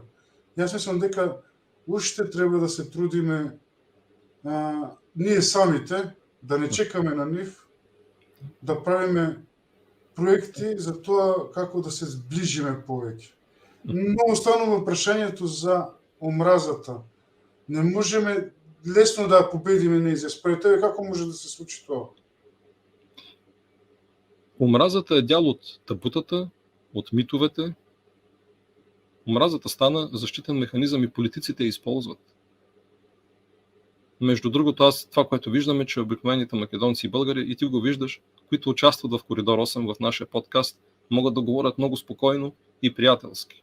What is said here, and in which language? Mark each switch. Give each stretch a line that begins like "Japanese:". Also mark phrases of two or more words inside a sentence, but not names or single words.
Macedonian: Јас мислам дека уште треба да се трудиме ние самите, да не чекаме на нив, да правиме проекти за тоа како да се зближиме повеќе. Но останува прашањето за омразата. Не можеме лесно да ја победиме нејзија. Според тебе како може да се случи тоа?
Bulgarian: Омразата е дял от табутата, от митовете. Омразата стана защитен механизъм и политиците я използват. Между другото, това, което виждаме, че обикновените македонци и българи, и ти го виждаш, които участват в Коридор 8 в нашия подкаст, могат да говорят много спокойно и приятелски.